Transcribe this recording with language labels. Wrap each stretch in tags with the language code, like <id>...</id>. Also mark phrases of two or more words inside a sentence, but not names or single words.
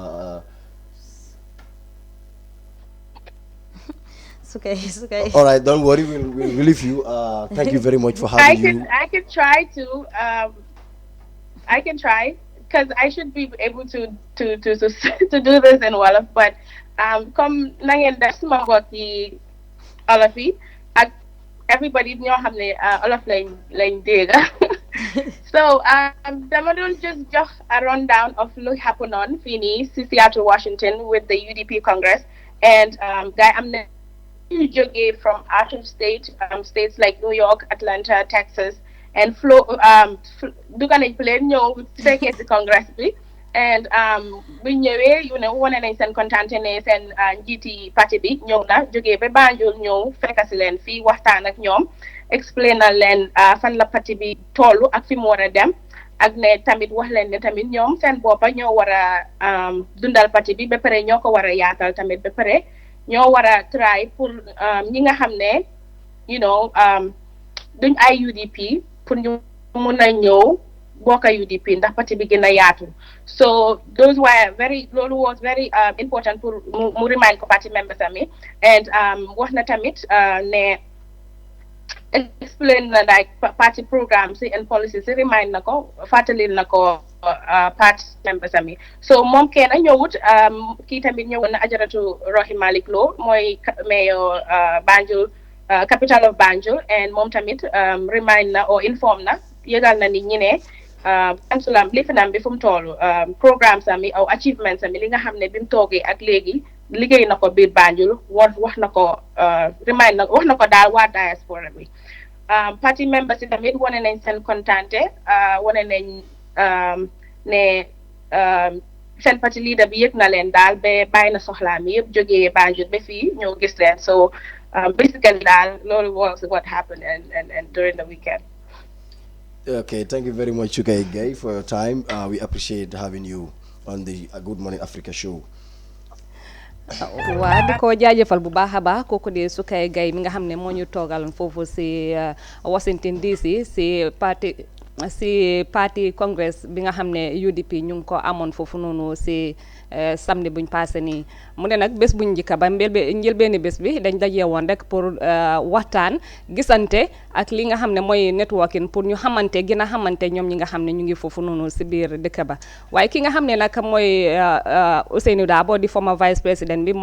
<en>It's okay. All right, don't worry. We'll relieve you. Thank you very much for having you. I can try to. I can try, because I should be able to do this in Wolof.</en> <wo>But comme na ngeen def suma mbokk yi Wolof yi ak everybody ñoo xam ne Wolof lañ dégg. So dama doon just jox</wo> <en>a rundown of</en> <wo>lu</wo> <en>happen on</en> <wo>fii nii si Seattle, Washington</wo> <en>with the UDP Congress, and</en> <wo>guy am na ñu jógee</wo> <en>from out of state, states like New</en> <wo>York, Atlanta, Texas, and dugga nañ plane ñëw fekkee si Congress bi, and bu ñëwee wane nañ seen kontante ne seen njiiti parti bi ñëw na jógee ba Banjul ñëw fekk si leen fii waxtaan ak ñoom, explainal leen fan la parti bi tollu ak fi mu war a dem, ak ne tamit wax leen ne tamit ñoom seen boppa ñoo war a dundal parti bi ba pare ñoo ko war a yaatal tamit ba pare ñoo war a try pour ñi nga xam ne duñ ay UDP pour ñu mun a ñëw bokk UDP ndax parti bi gën a yaatu. So loolu</wo> <en>was very important</en> <wo>pour mu remind ko</wo> <en>party members</en> <wo>ami, and wax na tamit ne explain na</wo> <en>like party programme</en> <wo>si</wo> <en>and policies</en> <wo>si remind na ko, fàttali na ko</wo> <en>party members</en> <wo>ami. So moom kenn ñëwut, kii tamit ñëwoon na Ajaratu Rohey Malick Lowe mooy mayor Banjul,</wo> <en>capital of Banjul, and</en> <wo>moom tamit</wo> <en>remind na or inform na,</en> <wo>yëgal na nit ñi ne Ansulam lifinam bi fu mu toll, programmes ami aw achievements ami li nga xam ne bi mu toogee ak léegi liggéey na ko biir Banjul, wax na ko remind na wax na ko daal waa diaspora bi.</wo> <en>Party members</en> <wo>yi tamit wane nañ seen kontante, wane nañ ne seen parti leader bi yëg na leen daal ba bàyyi na soxlaam yëpp jógee Banjul ba fii ñëw gis leen.</wo> <en>So basically</en> <wo>daal loolu</wo> <en>was what happened and during the weekend. Okay, thank you very much, Chukay Gay, for your time. We appreciate having you on the Good Morning Africa show.</en> <wo>waa di ko jaajëfal bu baax a baax kooku di Sukay Gaye mi nga xam ne moo ñu toogaloon foofu si Washington DC si parti congress bi nga xam ne UDP ñu ngi ko amoon foofu noonu si samedi buñ passé nii mu ne nag bés buñ njëkka ba njëlbeeni bés bi dañ dajee woon rek pour waxtaan gisante ak li nga xam ne mooy networking pour ñu xamante gën a xamante ñoom ñi nga xam ne ñu ngi foofu noonu si biir dëkk ba waaye ki nga xam ne nag mooy Ousainou Darboe di former</wo> <fr>vice président</fr> <wo>bi moom</wo>